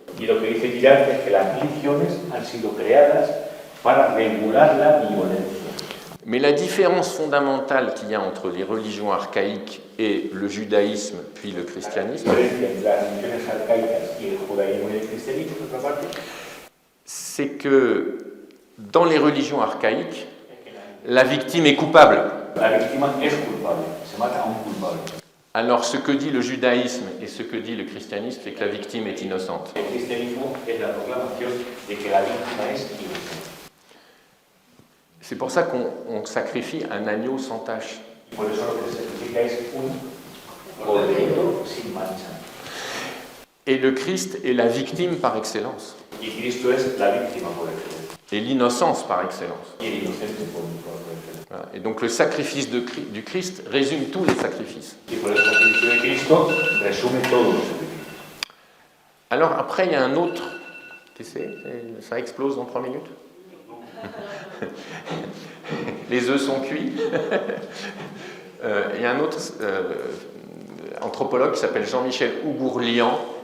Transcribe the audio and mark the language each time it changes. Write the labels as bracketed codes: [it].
[es] Y lo que dice Girard es que las religiones han sido creadas para regular la violencia. [fr] Mais la différence fondamentale qu'il y a entre les religions archaïques et le judaïsme, puis le christianisme, [es] La diferencia entre las religiones arcaicas y el judaísmo y el cristianismo, por otra parte, [fr] c'est que dans les religions archaïques, la victime est coupable. [es] la víctima es culpable, se mata a un culpable. [fr] Alors ce que dit le judaïsme et ce que dit le christianisme, c'est que la victime est innocente. [es] El cristianismo es la proclamación de que la víctima es inocente. [fr] C'est pour ça qu'on sacrifie un agneau sans tache. [es] Por eso lo que se sacrifica es un cordero sin mancha. [fr] Et le Christ est la victime par excellence. [es] Y Cristo es la víctima por excelencia. [fr] Et l'innocence par excellence. [es] Y el inocente por excelencia. [fr] Voilà. Et donc le sacrifice du Christ résume tous les sacrifices. [es] Y por el sacrificio de Cristo resume todos los sacrificios. [fr] Alors après, il y a un autre... Tu sais, ça explose dans 3 minutes. Les œufs sont cuits. Il y a un autre anthropologue qui s'appelle Jean-Michel Ougourlian.